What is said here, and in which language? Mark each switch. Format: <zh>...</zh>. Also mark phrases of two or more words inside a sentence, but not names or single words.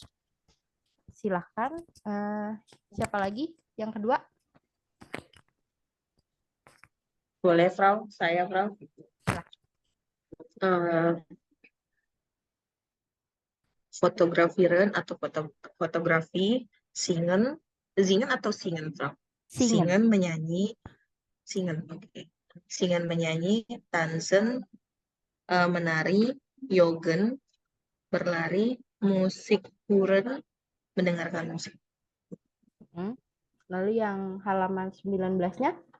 <id>Silahkan. Siapa lagi? Yang kedua? Boleh, Frau? Saya, Frau. Fotografiren atau fotografi, singen atau singen, Frau? Singen menyanyi, oke. Singen menyanyi, tansen menari, jogen berlari,</id> <de>musik huren</de> <id>mendengarkan musik. Lalu yang halaman 19-nya?</id>